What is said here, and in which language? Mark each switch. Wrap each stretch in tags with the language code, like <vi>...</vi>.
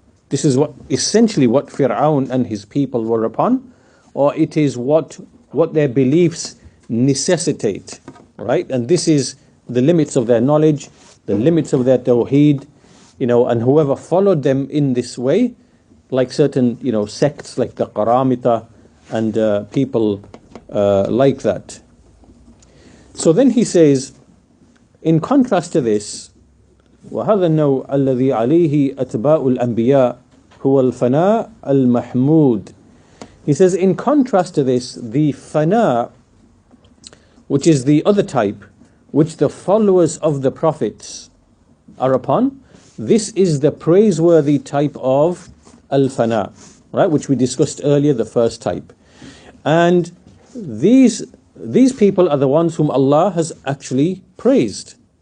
<en>This is essentially what Fir'aun and his people were upon, or it is what their beliefs necessitate, right? And this is the limits of their knowledge, the limits of their tawheed, and whoever followed them in this way, like certain, sects like the Qaramita and people like that. So then he says, in contrast to this,</en> <ar>وهذا النوع الذي عليه أتباع الأنبياء هو الفناء المحمود.</ar> <en>He says, in contrast to this, the fana, which is the other type, which the followers of the prophets are upon, this is the praiseworthy type of al-fana, right? Which we discussed earlier, the first type. And these people are the ones whom Allah has actually praised.</en>